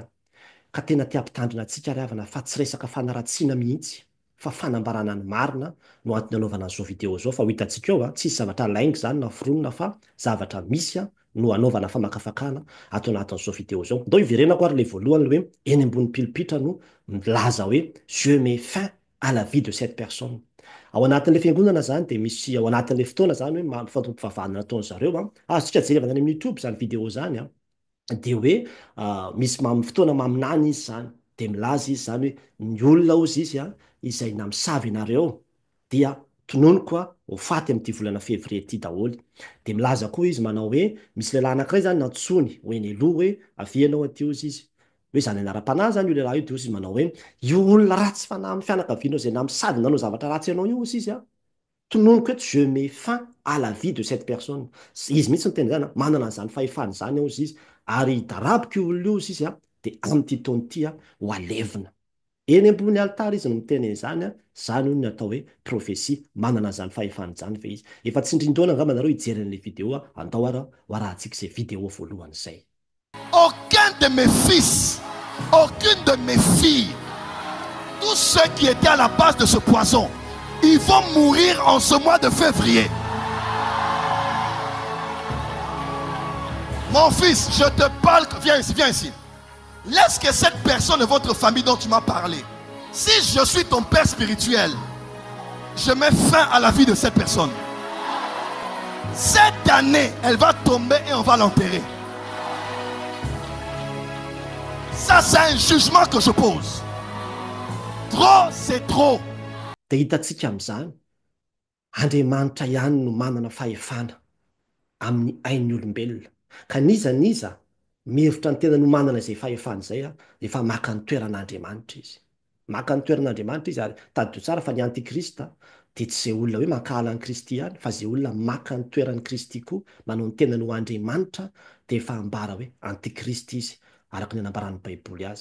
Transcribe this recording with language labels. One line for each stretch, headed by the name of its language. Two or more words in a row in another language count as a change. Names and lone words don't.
Malagasy: Ka tena tia-pitandrina antsika ry havana fa tsy resaka fanaratsiana mihitsy, fa fanambarana ny marina no antony anaovana an'izao vidéo izao. Fa ho hitantsika eo tsisy zavatra lainga izany na foronina fa zavatra misy no anaovana famakafakana ato anatin'izao vidéo izao. Ndao iverenako ary ilay voalohany hoe eny ambony pilipitra no milaza hoe
French: je mets fin à la vie de cette personne.
Malagasy: Ao anatin'ilay fiangonana izany dia misy ao anatin'ilay fotoana izany hoe mifampivavahana nataony zareo azontsika jerevana any amin'ny YouTube izany vidéo izany dia hoe misy fotoana maminany izy izany, dia milaza izy izany hoe ny olona ozy izy izay namosavy ianareo dia tononoko ho faty amin'ity volana février ity daholo. Dia milaza koa izy manao hoe misy lehilahy anankiray izany nantsony ho eny aloha hoe avy ianao aty ozy izy, hoe izany anaram-panahy izany io lehilahy io. Dia ozy manao hoe io olona ratsy fanahy amin'ny fianakavianao izay namosavy nanao zavatra ratsy ianao io ozy izy tononoko eto
French: je mets fin à la vie de cette personne.
Malagasy: Izy mihitsy no tena izany manana an'izany fahefana izany ozy izy, ary darabika io olona io izy dia amin'ity taona ity ho alevina. Eny ambony alitara izy no miteny izany izany no atao hoe profesia, manana an'izany fahefana izany ve izy. Efa tsy indrintaona angamba nareo hijery an'ilay vidéo andao arahantsika izay vidéo voalohany izay.
French: Aucun de mes fils, aucune de mes filles, tous ceux qui étaient à la base de ce poison, ils vont mourir en ce mois de février. Mon fils, je te parle, viens ici, viens ici. Laisse que cette personne de votre famille dont tu m'as parlé, si je suis ton père spirituel, je mets fin à la vie de cette personne. Cette année, elle va tomber et on va l'enterrer. Ça, c'est un jugement que je pose. Trop, c'est trop.
Malagasy: Dia hitantsika amin'izany Andriamanitra ihany no manana fahefana amin'ny ain'ny olombelona. Ka niza mihevitra ny tena no manana izay fahefana izay efa maka ny toeran'Andriamanitra izy. Maka ny toeran'Andriamanitra izy, ary taddio tsara fa ny antikrista dia tsy izay olona hoe mankahala an'i Kristy ihany, fa izay olona maka ny toeran'i Kristy koa, manao ny tena no Andriamanitra, dia efa ambara hoe antikrista izy araka ny anambaran'ny Baiboly azy.